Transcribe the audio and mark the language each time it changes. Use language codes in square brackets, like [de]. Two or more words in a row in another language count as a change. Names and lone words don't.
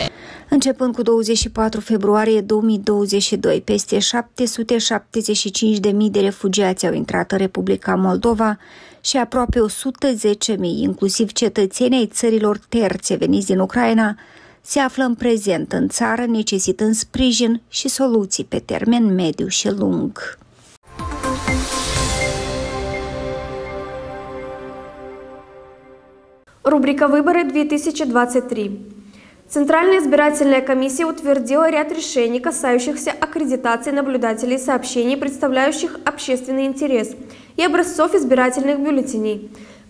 [ro] Începând cu 24 februarie 2022, peste 775.000 de refugiați au intrat în Republica Moldova și aproape 110.000, inclusiv cetățeni ai țărilor terțe veniți din Ucraina, se află în prezent în țară, necesitând sprijin și soluții pe termen mediu și lung. [ru] Рубрика «Выборы 2023». Центральная избирательная комиссия утвердила ряд решений, касающихся аккредитации наблюдателей сообщений, представляющих общественный интерес, и образцов избирательных бюллетеней.